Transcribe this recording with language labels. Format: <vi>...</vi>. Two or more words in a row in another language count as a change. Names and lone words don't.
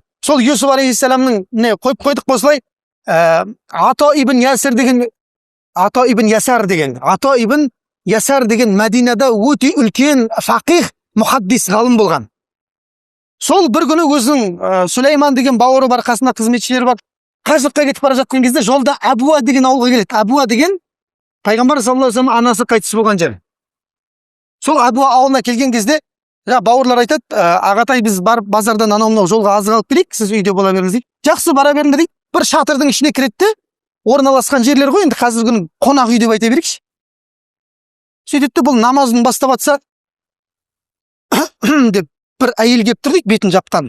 <kk>Сол Юсуф алейхиссаламның не қойып қойдық осылай, Ато ибн Ясар деген Мәдинада өте үлкен фақих, мұхаддис, ғалым болған. Сол бір күні өзінің Сулейман деген бауыры бар, қасында қызметшілері бар, қажылыққа кетіп бара жатқан кезде жолда Абуа деген ауылға келеді. Абуа деген Пайғамбар</kk> <ar>صلى الله عليه وسلم</ar> <kk>анасы қайтыс болған жер. Сол Абуа ауылына келген кезде бауырлар айтады, ағатай, біз барып базардан анау жолға азық алып келейік, сіз үйде бола беріңіз дейді. Жақсы, бара беріңдер дейді. Бір шатырдың ішіне кіреді, орналасқан жерлер ғой, енді қазіргі күні қонақ үй деп айта берейікші. Сөйтеді, бұл намазын бастап атса деп бір әйел келіп тұр дейді, бетін жапқан.</kk>